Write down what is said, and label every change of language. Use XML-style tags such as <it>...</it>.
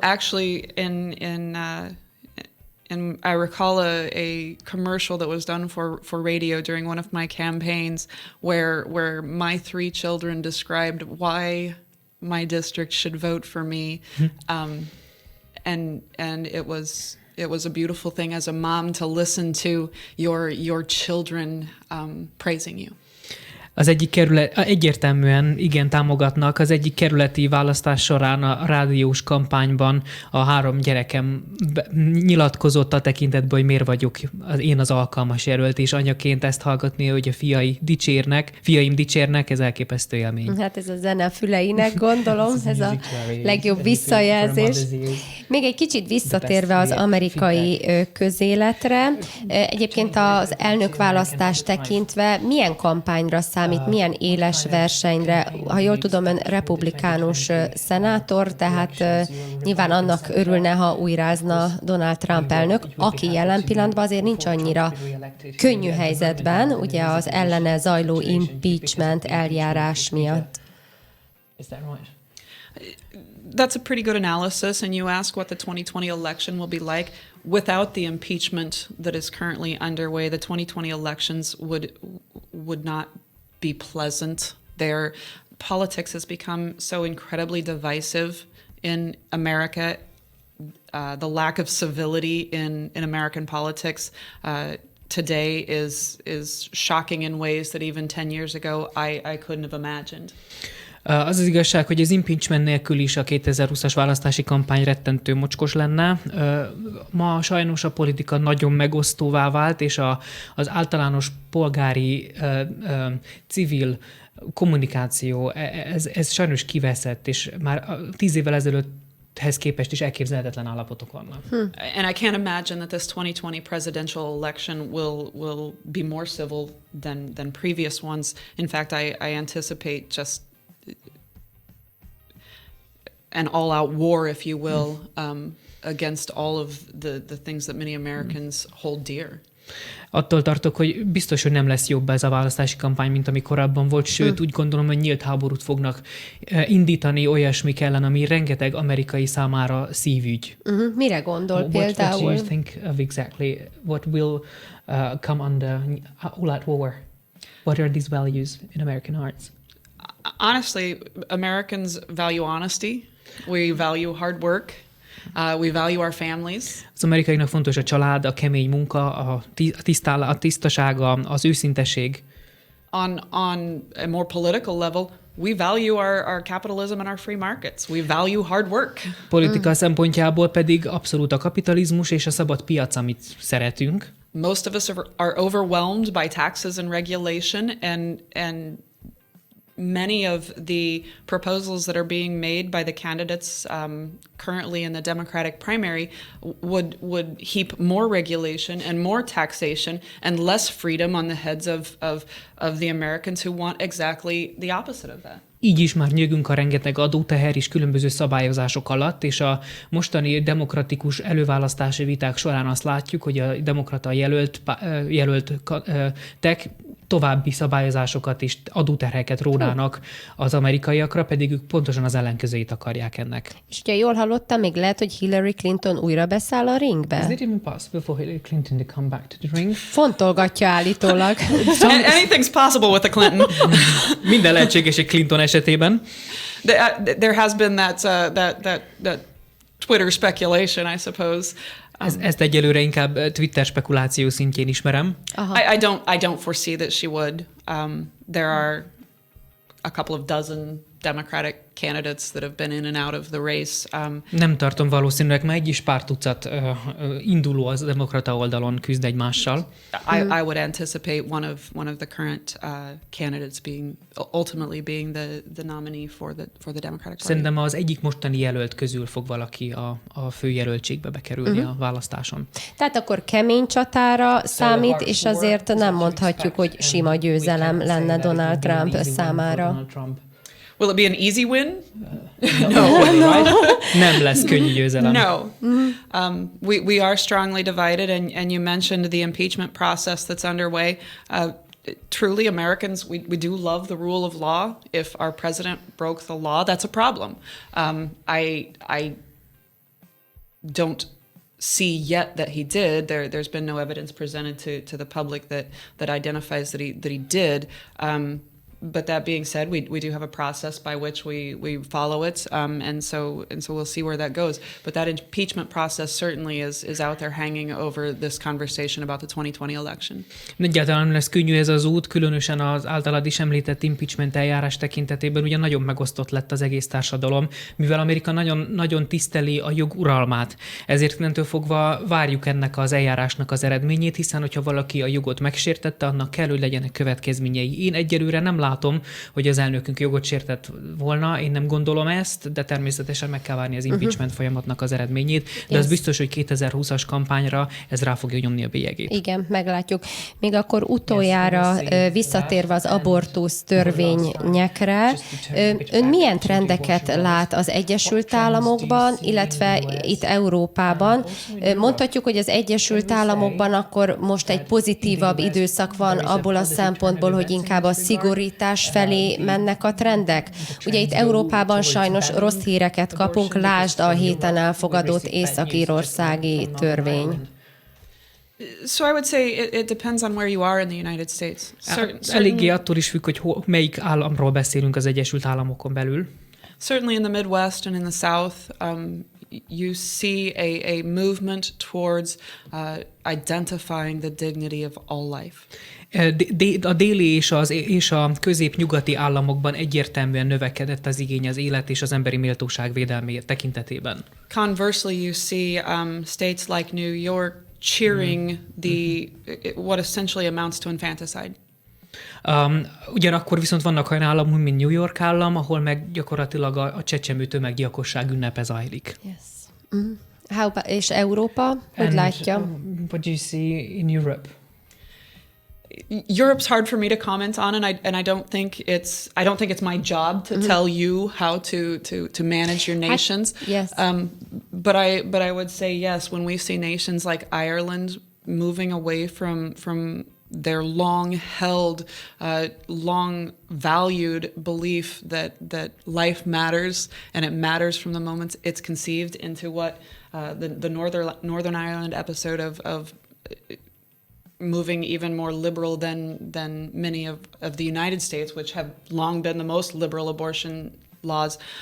<en>Actually, and I recall a commercial that was done for radio during one of my campaigns where my 3 children described why my district should vote for me. And it was a beautiful thing as a mom to listen to your children praising you.</en> <hu>Az egyik kerület, egyértelműen igen támogatnak. Az egyik kerületi választás során a rádiós kampányban a 3 gyerekem nyilatkozott a tekintetben, hogy miért vagyok én az alkalmas jelölt, és anyaként ezt hallgatni, hogy a fiaim dicsérnek, ez elképesztő élmény. Hát ez a zene a füleinek, gondolom, ez a legjobb visszajelzés. Még egy kicsit visszatérve az amerikai közéletre, egyébként az elnökválasztást tekintve milyen kampányra számít számít, milyen éles versenyre. Ha jól tudom, ön republikánus szenátor, tehát nyilván annak örülne, ha újrázna Donald Trump elnök, aki jelen pillanatban azért nincs annyira könnyű helyzetben, ugye az ellene zajló impeachment eljárás miatt.</hu> <en>Is that right? That's a pretty good analysis, and you ask what the 2020 election will be like. Without the impeachment that is currently underway, the 2020 elections would not be pleasant. Their politics has become so incredibly divisive in America. The lack of civility in American politics today is shocking in ways that even 10 years ago I couldn't have imagined.</en> <hu>Az az igazság, hogy az impeachment nélkül is a 2020-as választási kampány rettentő mocskos lenne. Ma sajnos a politika nagyon megosztóvá vált, és az általános polgári, civil kommunikáció, ez sajnos kiveszett, és már 10 évvel ezelőtthez képest is elképzelhetetlen állapotok vannak.</hu> <en>And I can't imagine that this 2020 presidential election will be more civil than previous ones. In fact, I anticipate just an all-out war, if you will, against all of the things that many Americans hold dear.</en> <hu>Attól tartok, hogy biztos, hogy nem lesz jobb ez a választási kampány, mint ami korábban volt, sőt úgy gondolom, hogy nyílt háborút fognak indítani olyasmik ellen, ami rengeteg amerikai számára szívügy. Mire gondol például?</hu> <en>What do you think of exactly what will come under all-out war? What are these values in American hearts? Honestly, Americans value honesty. We value hard work. We value our families.</en> <hu>Az amerikaiaknak fontos a család, a kemény munka, a tisztaság, az őszinteség.</hu> <en>On a more political level, we value our capitalism and our free markets. We value hard work.</en> <hu>Politika szempontjából pedig abszolút a kapitalizmus és a szabad piac, amit szeretünk.</hu> <en>Most of us are overwhelmed by taxes and regulation, and many of the proposals that are being made by the candidates currently in the Democratic primary would heap more regulation and more taxation and less freedom on the heads of the Americans who want exactly the opposite of that.</en> <hu>Így is már nyögünk a rengeteg adóteher és különböző szabályozások alatt, és a mostani demokratikus előválasztási viták során azt látjuk, hogy a demokrata jelöltek további szabályozásokat és adóterheket rónának az amerikaiakra, pedig ők pontosan az ellenkezőjét akarják ennek. És ugye jól hallottam, még lehet, hogy Hillary Clinton újra beszáll a ringbe?</hu> <en>Is it even possible for Hillary Clinton to come back to the ring?</en> <hu>Fontolgatja állítólag.</hu> <en>Anything's possible with the Clinton.</en> <hu>Minden lehetséges egy Clinton esetében.</hu> <en>There has been that Twitter speculation, I suppose.</en> <hu>Ezt egyelőre inkább Twitter spekuláció szintjén ismerem.</hu> <en>I don't foresee that she would. There are a couple of dozen Democratic candidates that have been in and out of the race.</en> <hu>Nem tartom valószínűleg, mert egy is pár tucat induló az demokrata oldalon küzd egymással.</hu> <en>I would anticipate one of the current candidates ultimately being the nominee for the Democratic Party.</en> <hu>Szerintem az egyik mostani jelölt közül fog valaki a főjelöltségbe bekerülni a választáson. Tehát akkor kemény csatára számít, és azért nem mondhatjuk, hogy sima győzelem lenne Donald Trump számára.</hu> <en>Will it be an easy win? No.</en> <hu>Nem lesz könnyű győzelem.</hu> <en>No. We are strongly divided, and you mentioned the impeachment process that's underway. Truly, Americans, we do love the rule of law. If our president broke the law, that's a problem. I don't see yet that he did. There's been no evidence presented to the public that identifies that he did. But that being said, we do have a process by which we follow it, and so we'll see where that goes. But that impeachment process certainly is out there hanging over this conversation about the 2020 election.</en> <hu>Egyáltalán nem lesz könnyű ez az út, különösen az általad is említett impeachment eljárás tekintetében, ugye nagyon megosztott lett az egész társadalom, mivel Amerika nagyon, nagyon tiszteli a jog uralmát. Ezért innentől fogva várjuk ennek az eljárásnak az eredményét, hiszen hogyha valaki a jogot megsértette, annak kell, hogy legyenek következményei. Én egyelőre nem látom, hogy az elnökünk jogot sértett volna. Én nem gondolom ezt, de természetesen meg kell várni az impeachment folyamatnak az eredményét. De az biztos, hogy 2020-as kampányra ez rá fogja nyomni a bélyegét. Igen, meglátjuk. Még akkor utoljára visszatérve az abortusz törvényekre, ön milyen trendeket lát az Egyesült Államokban, illetve itt Európában? Mondhatjuk, hogy az Egyesült Államokban akkor most egy pozitívabb időszak van abból a szempontból, hogy inkább a szigorítás felé mennek a trendek? Ugye itt Európában sajnos rossz híreket kapunk, lásd a héten elfogadott észak-írországi törvény.</hu> <en>So I would say it depends on where you are in the United States.</en> <hu>Eléggé attól is függ, hogy melyik államról beszélünk az Egyesült Államokon belül.</hu> <en>Certainly in the Midwest and in the South, you see a movement towards identifying the dignity of all life.</en> <hu>A déli és a közép-nyugati államokban egyértelműen növekedett az igény az élet és az emberi méltóság védelméért tekintetében.</hu> <en>Conversely, you see states like New York cheering what essentially amounts to infanticide.</en> <hu>Ugyanakkor viszont vannak olyan államok, mint New York állam, ahol meg gyakorlatilag a csecsemő tömeggyilkosság ünnepe zajlik.</hu> <en>Yes.</en> <hu>És Európa? Hogy látja?</hu> <en>What do you see in Europe? Europe's hard for me to comment on, and I don't think it's my job to tell you how to manage your nations. Yes. But I would say yes, when we see nations like Ireland moving away from their long-held, long-valued belief that life matters, and it matters from the moment it's conceived, into what the Northern Ireland episode of moving even more liberal than many of the United States, which have long been the most liberal abortion laws.</en>